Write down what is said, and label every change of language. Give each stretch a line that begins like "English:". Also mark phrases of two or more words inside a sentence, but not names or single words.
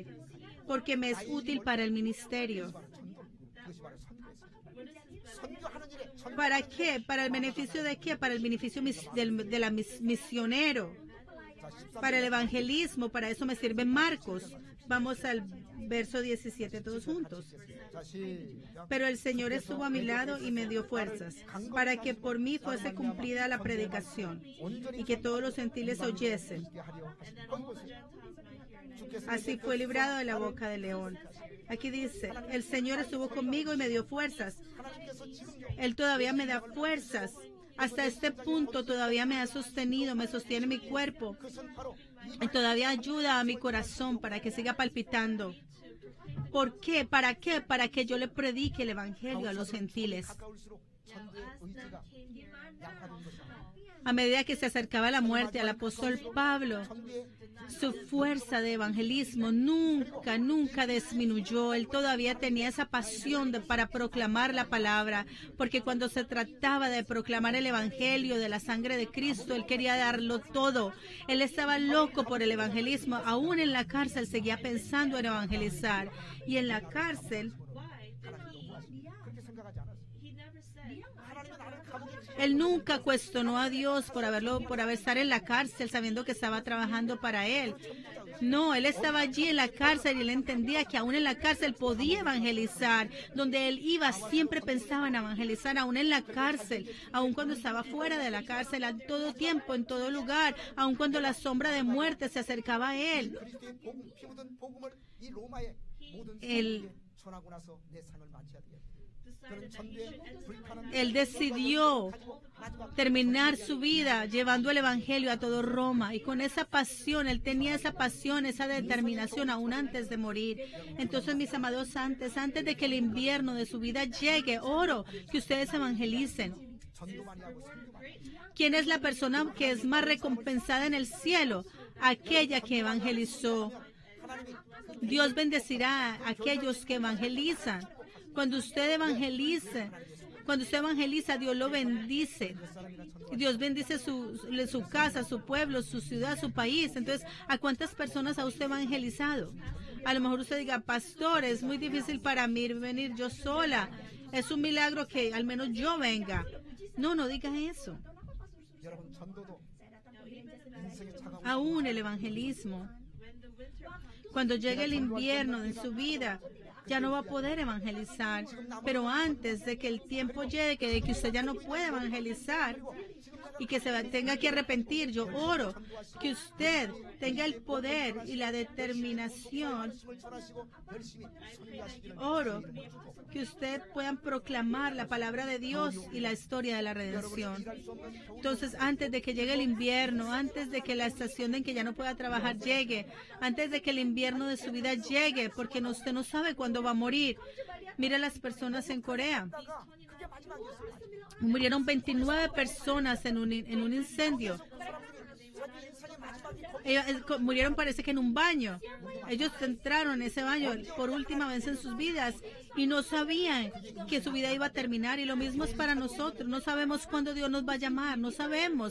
Spanish: Porque me es útil para el ministerio. ¿Para qué? ¿Para el beneficio de qué? Para el beneficio del misionero. Para el evangelismo, para eso me sirve Marcos. Vamos al verso 17 todos juntos.
Korean: 자, 시작.
Spanish: Pero el Señor estuvo a mi lado y me dio fuerzas para que por mí fuese cumplida la predicación y que todos los gentiles oyesen.
Korean: 있게 하려 하신 건 보세요. 주께서
Spanish: Así fue librado de la boca del león. Aquí dice, el Señor estuvo conmigo y me dio fuerzas.
Korean: 하나님께서 지금요
Spanish: Él todavía me da fuerzas. Hasta este punto todavía me ha sostenido, me sostiene mi cuerpo.
Korean: 그것은 바로
Spanish: Y todavía ayuda a mi corazón para que siga palpitando. ¿Por qué? ¿Para qué? Para que yo le predique el evangelio a los gentiles.
Korean: 가까울수록 전도의 의지가 약화된 것입니다.
Spanish: A medida que se acercaba la muerte al apóstol Pablo,
Korean: 전도의
Spanish: su fuerza de evangelismo nunca disminuyó. Él todavía tenía esa pasión para proclamar la palabra, porque cuando se trataba de proclamar el evangelio de la sangre de Cristo, él quería darlo todo. Él estaba loco por el evangelismo. Aún en la cárcel seguía pensando en evangelizar. Y en la cárcel,
Korean: 그렇게 생각하지 않았어요. 하나님은 나를 감옥에
Spanish: él nunca cuestionó a Dios por estar en la cárcel sabiendo que estaba trabajando para él. No, él estaba allí en la cárcel y él entendía que aún en la cárcel podía evangelizar. Donde él iba siempre pensaba en evangelizar, aún en la cárcel, aún cuando estaba fuera de la cárcel, a todo tiempo, en todo lugar, aún cuando la sombra de muerte se acercaba a él.
Korean: 그리스도의 복음, 피 묻은 복음을 이 로마의 모든
Spanish: El-
Korean: 사람에게 전하고 나서 내 삶을 마쳐야 되겠다. 그런 전도의 불편한
Spanish: Él decidió terminar su vida llevando el evangelio a todo Roma, y con esa pasión, él tenía esa pasión, esa determinación aún antes de morir. Entonces, mis amados, antes de que el invierno de su vida llegue, oro que ustedes evangelicen.
Korean: 전도 많이 하고 선교 많이 하고
Spanish: ¿Quién es la persona que es más recompensada en el cielo? Aquella que evangelizó. Dios bendecirá a aquellos que evangelizan. Cuando usted evangeliza, Dios lo bendice. Dios bendice su casa, su pueblo, su ciudad, su país. Entonces, ¿a cuántas personas ha usted evangelizado? A lo mejor usted diga, pastor, es muy difícil para mí venir yo sola. Es un milagro que al menos yo venga. No diga eso.
Korean: 여러분 전도도 인생의 차가운
Spanish: Aún el evangelismo, cuando llegue el invierno en su vida, ya no va a poder evangelizar. Pero antes de que el tiempo llegue, de que usted ya no pueda evangelizar y que tenga que arrepentir, yo oro que usted tenga el poder y la determinación.
Korean: 말씀을 전하시고 열심히 선교하시기를
Spanish: Oro que usted puedan proclamar la palabra de Dios y la historia de la redención. Entonces, antes de que llegue el invierno, antes de que la estación en que ya no pueda trabajar llegue, antes de que el invierno de su vida llegue, porque usted no sabe cuándo va a morir. Mira las personas en Corea.
Korean: 그게 마지막이었어요.
Spanish: Murieron 29 personas en un incendio. Murieron, parece que en un baño. Ellos entraron en ese baño por última vez en sus vidas y no sabían que su vida iba a terminar. Y lo mismo es para nosotros. No sabemos cuándo Dios nos va a llamar, no sabemos.